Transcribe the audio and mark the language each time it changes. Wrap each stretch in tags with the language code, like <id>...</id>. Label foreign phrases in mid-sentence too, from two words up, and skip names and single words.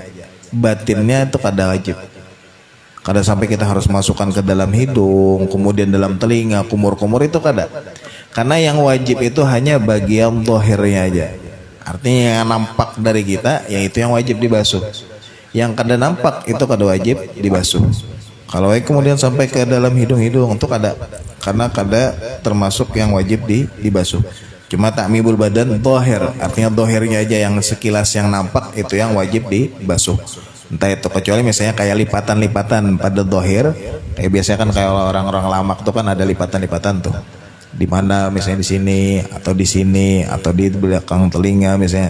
<id>Batinnya itu kada wajib. Kada sampai kita harus masukkan ke dalam hidung, kemudian dalam telinga, kumur-kumur itu kada. Karena yang wajib itu hanya bagian zahirnya aja. Artinya yang nampak dari kita, yaitu yang wajib dibasuh. Yang kada nampak itu kada wajib dibasuh. Kalau kemudian sampai ke dalam hidung-hidung itu kada, karena kada termasuk yang wajib dibasuh. Cuma</id> <ar>ta'mibul badan zahir,</ar> <id>artinya zahirnya aja yang sekilas yang nampak itu yang wajib dibasuh. Entah itu kecuali misalnya kayak lipatan-lipatan pada zahir, kayak biasanya kan kayak orang-orang lamak tuh kan ada lipatan-lipatan tuh. Di mana misalnya di sini atau di belakang telinga misalnya.</id>